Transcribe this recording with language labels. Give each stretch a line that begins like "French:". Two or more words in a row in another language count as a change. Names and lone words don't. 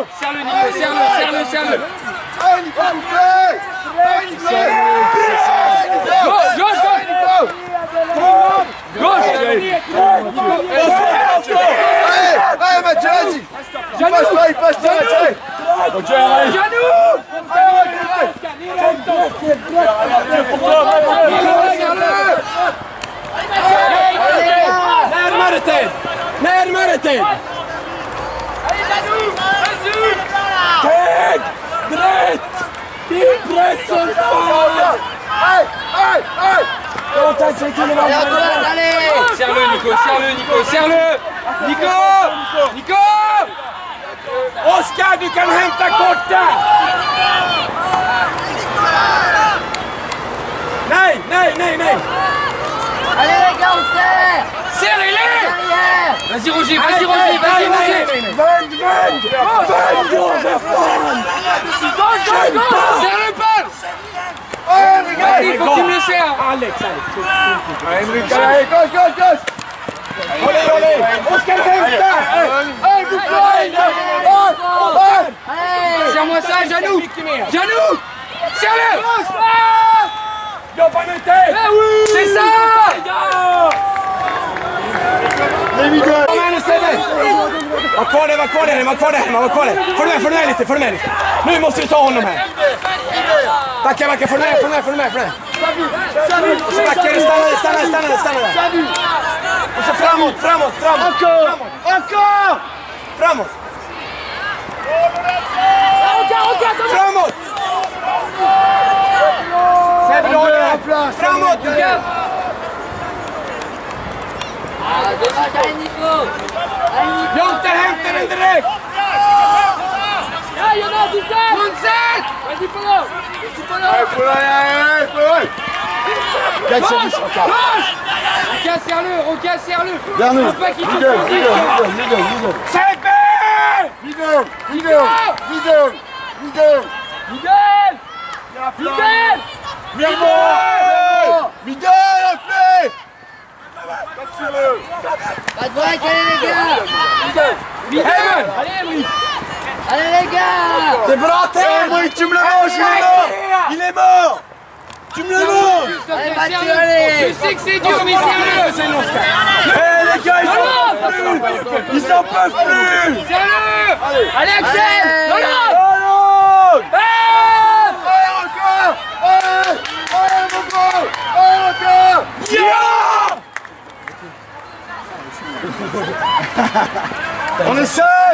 French: Serre-le, Nico, serre-le. Gauche. Allez Mathieu, vas-y. Il passe pas,
Swedish: Närmare till! Teg! Brett! Det är brett som fan! Hey!
French: Serre-le, Nico, serre-le, Nico, serre-le! Nico! Nico!
Swedish: Oskar, du kan hämta korten! Nej, nej, nej, nej!
French: Allez les gars, on serre. Serrez-les! Derrière. Vas-y, Roger, vas-y, Roger, vas-y, Roger! Serre le pas! Il faut que tu me le serres! Alex, allez, gauche! Allez!
Swedish: Oskar, hämta!
French: Allez. Serre-moi ça, Janou! Janou! Serre-le!
Swedish: Jobba nu till!
French: C'est ça!
Swedish: Kom igen nu Sebbe! Var kvar där! Följ med lite! Nu måste vi ta honom här! Backa, följ med! Och så backar du, stanna där! Och så framåt! Framåt! Sebbe, du har det här! Framåt!
French: Allez Nico.
Swedish: Jonte, hämta den direkt!
French: Là, il y en a 17. 27! Vas-y Polo. Roca, serre-le! Dernier. Faut pas qu'il te Leader. Sebbe! Miguel. Pas de break, allez les gars. Allez les gars.
Swedish: Det är bra Ted!
French: Tu me le manges, il est mort! Tu me le manges! Allez Mathieu, allez. Je sais que c'est dur, mais serre-le! Les gars, ils en peuvent plus! Serre-le! Allez Axel. Allons! On est seul!